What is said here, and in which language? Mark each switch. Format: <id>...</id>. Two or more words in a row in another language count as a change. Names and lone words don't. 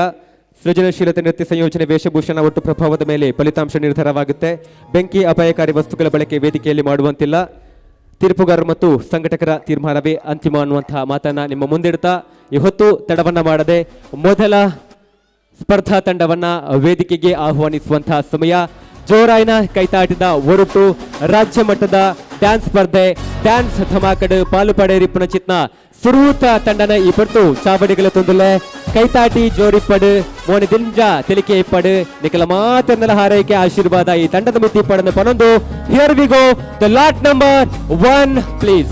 <kn>ಸೃಜನಶೀಲತೆ, ನೃತ್ಯ ಸಂಯೋಜನೆ, ವೇಷಭೂಷಣ ಒಟ್ಟು ಪ್ರಭಾವದ ಮೇಲೆ ಫಲಿತಾಂಶ ನಿರ್ಧಾರವಾಗುತ್ತೆ. ಬೆಂಕಿ, ಅಪಾಯಕಾರಿ ವಸ್ತುಗಳ ಬಳಕೆ ವೇದಿಕೆಯಲ್ಲಿ ಮಾಡುವಂತಿಲ್ಲ. ತೀರ್ಪುಗಾರರು ಮತ್ತು ಸಂಘಟಕರ ತೀರ್ಮಾನವೇ ಅಂತಿಮ ಅನ್ನುವಂತಹ ಮಾತನ್ನ ನಿಮ್ಮ ಮುಂದಿಡ್ತಾ ಈ ಹೊತ್ತು ತಡವನ್ನ ಮಾಡದೆ ಮೊದಲ ಸ್ಪರ್ಧಾ ತಂಡವನ್ನ ವೇದಿಕೆಗೆ ಆಹ್ವಾನಿಸುವಂತಹ ಸಮಯ.</kn> <tcy>ಜೋರಾಯಿನ ಕೈತಾಟಿದ ಒರಟು ರಾಜ್ಯ ಮಟ್ಟದ ಡ್ಯಾನ್ಸ್ ಸ್ಪರ್ಧೆ ಡ್ಯಾನ್ಸ್ ಧಮಾಕಡ್ ಪಾಲು ಪಡೆರಿಪ್ಪನ ಚಿತ್ನ ಸುರೂತ ತಂಡನ ಈ ಪಟ್ಟು ಚಾವಡಿಗಳ ತೊಂದಲೆ ಕೈತಾಟಿ ಜೋರಿಪ್ಪಡು ಮೋನಿ ದಿಂಜ ತೆಲಿಕೆ ಇಪ್ಪಡು ನಿಖಲ ಮಾತನ್ನಲ ಹಾರೈಕೆ ಆಶೀರ್ವಾದ ಈ ತಂಡದ ಮಿತಿ ಪಡನ್ನು ಪನೊಂದು.</tcy> <en>here we go the lot number 1 please.</en>